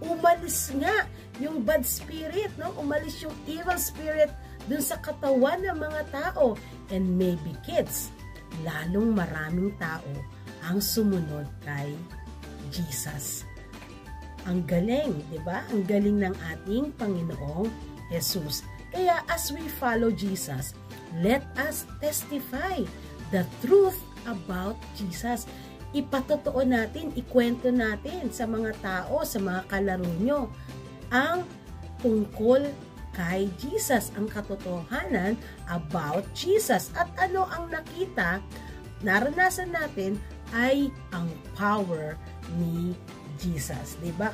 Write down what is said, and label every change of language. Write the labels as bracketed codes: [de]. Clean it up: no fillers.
[tl] Umalis nga yung bad spirit, no? Umalis yung evil spirit dun sa katawan ng mga tao. And maybe, kids, lalong maraming tao ang sumunod kay Jesus. Ang galing, di ba? Ang galing ng ating Panginoong Jesus. [en] Kaya as we follow Jesus, let us testify the truth about Jesus. [tl] Ipatotoo natin, ikwento natin sa mga tao, sa mga kalaro nyo, ang tungkol kay Jesus, ang katotohanan about Jesus. At ano ang nakita, naranasan natin ay ang power ni Jesus. Diba?